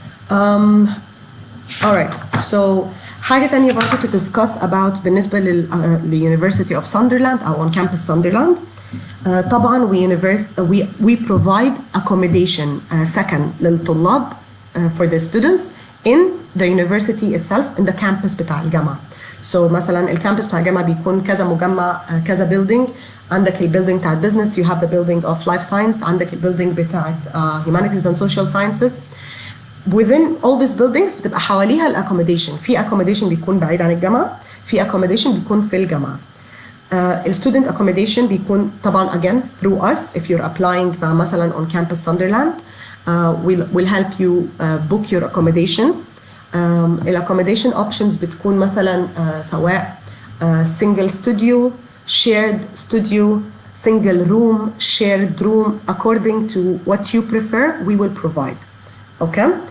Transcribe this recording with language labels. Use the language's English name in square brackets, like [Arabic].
[English] Alright, so [Arabic] حاجة تانية برضه [English] to discuss about بالنسبة لل University of Sunderland أو on campus Sunderland. طبعا we provide accommodation [Arabic] سكن للطلاب [English] for the students in the university itself, in the campus [Arabic] بتاع الجامعة. So مثلا الكامبس بتاع الجامعة بيكون كذا مجمع كذا building. عندك البيلدينج بتاع [English] business, you have the building of life science, عندك البيلدينج بتاع humanities and social sciences. Within all these buildings [Arabic] بتبقى حواليها الاكوموديشن. في accommodation بيكون بعيد عن الجامعة, في accommodation بيكون في الجامعة. [English] الستودنت accommodation بيكون طبعا again through us if you're applying مع مثلا on campus Sunderland. We'll help you book your accommodation. accommodation options [Arabic] بتكون مثلا سواء [English] single studio, shared studio, single room, shared room, according to what you prefer we will provide. Okay?